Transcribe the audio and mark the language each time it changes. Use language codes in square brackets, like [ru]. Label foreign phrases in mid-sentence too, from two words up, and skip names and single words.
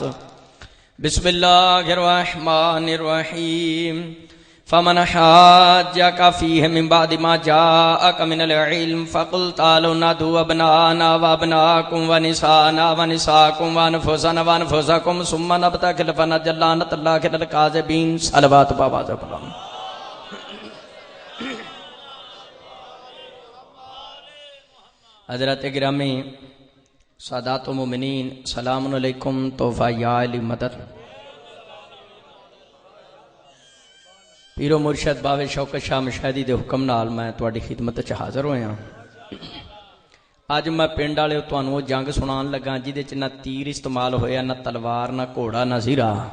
[ar] بسم الله الرحمن الرحيم. فمن حاجك فيه من بعد ما جاءك من العلم فقل تعالوا ندع أبناءنا وأبناءكم ونساءنا ونساءكم وأنفسنا وأنفسكم ثم نبتهل فنجعل لعنة الله على الكاذبين. [pa] صلوات بابا پڑھو. حضرت گرامی سادات مومنین [ar] سلام عليكم. [pa] تحفہ یا علی مدد پیرو مرشد باوے شوکت شاہ مشہدی دے حکم نال میں تہاڈی خدمت چ حاضر ہویا. اج میں پنڈ والے تہانوں جنگ سنان لگا جہدے چ نہ تیر استعمال ہویا، نہ تلوار، نہ گھوڑا، نہ زیرہ.